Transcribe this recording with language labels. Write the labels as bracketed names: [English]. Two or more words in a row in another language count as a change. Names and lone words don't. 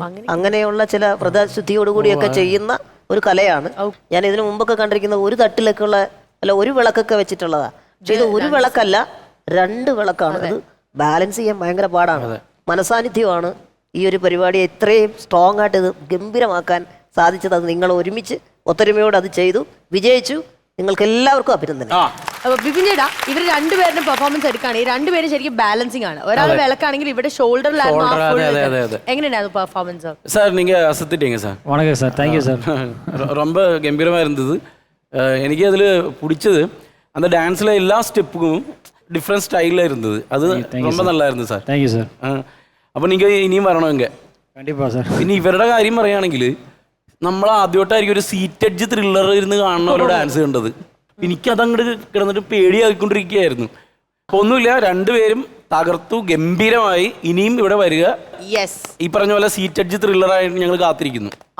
[Malayalam] അങ്ങനെയുള്ള ചില വ്രതശുദ്ധിയോടുകൂടിയൊക്കെ ചെയ്യുന്ന ഒരു കലയാണ് ഞാൻ ഇതിനു മുമ്പൊക്കെ കണ്ടിരിക്കുന്ന ഒരു തട്ടിലൊക്കെ ഉള്ള അല്ല ഒരു വിളക്കൊക്കെ വെച്ചിട്ടുള്ളതാ പക്ഷെ ഇത് ഒരു വിളക്കല്ല 2 വിളക്കാണ് അത് ബാലൻസ് ചെയ്യാൻ ഭയങ്കര പാടാണ് മനസാന്നിധ്യമാണ് ഈ ഒരു പരിപാടിയെ ഇത്രയും സ്ട്രോങ് ആയിട്ട് ഇത് ഗംഭീരമാക്കാൻ സാധിച്ചത് അത് നിങ്ങൾ ഒരുമിച്ച് ഒത്തൊരുമയോട് അത് ചെയ്തു വിജയിച്ചു നിങ്ങൾക്ക് എല്ലാവർക്കും അഭിനന്ദനം അപ്പൊ ബിപിൻ ചേട്ടാ ഇവർ രണ്ടുപേരുടെ പെർഫോമൻസ് എടുക്കാണ് ഈ രണ്ടുപേരും ശരിക്കും ബാലൻസിങ് ആണ് ഒരാൾ വിളക്കാണെങ്കിൽ ഇവിടെ ഷോൾഡറിലായിരുന്നു എങ്ങനെയായിരുന്നു പെർഫോമൻസ് [Tamil] சார் நீங்கள் அசத்திட்டீங்க சார் வணக்கம் சார் தேங்க்யூ சார் ரொம்ப கம்பீரமாக இருந்தது எனக்கு அதில் பிடிச்சது அந்த டான்ஸில் எல்லா ஸ்டெப்புக்கும் டிஃப்ரெண்ட் ஸ்டைலில் இருந்தது அது ரொம்ப நல்லா இருந்தது சார் தேங்க்யூ சார் [Malayalam] അപ്പോൾ നിങ്ങൾ ഇനിയും വരണം ഇங்கே [Tamil] கண்டிப்பா சார் [Malayalam] പിന്നെ ഇവരുടെ കാര്യം പറയുകയാണെങ്കിൽ നമ്മൾ ആദ്യമായിട്ടായിരിക്കും ഒരു [English] seat-edge thriller [Malayalam] ഇരുന്ന് കാണുന്ന ഒരു ഡാൻസ് കണ്ടത് എനിക്കതങ്ങോട്ട് കിടന്നിട്ട് പേടിയായിക്കൊണ്ടിരിക്കുകയായിരുന്നു അപ്പോൾ ഒന്നുമില്ല രണ്ടുപേരും തകർത്തു ഗംഭീരമായി ഇനിയും ഇവിടെ വരിക യെസ് ഈ പറഞ്ഞ പോലെ സീറ്റഡ്ജ് ത്രില്ലറായിട്ട് ഞങ്ങൾ കാത്തിരിക്കുന്നു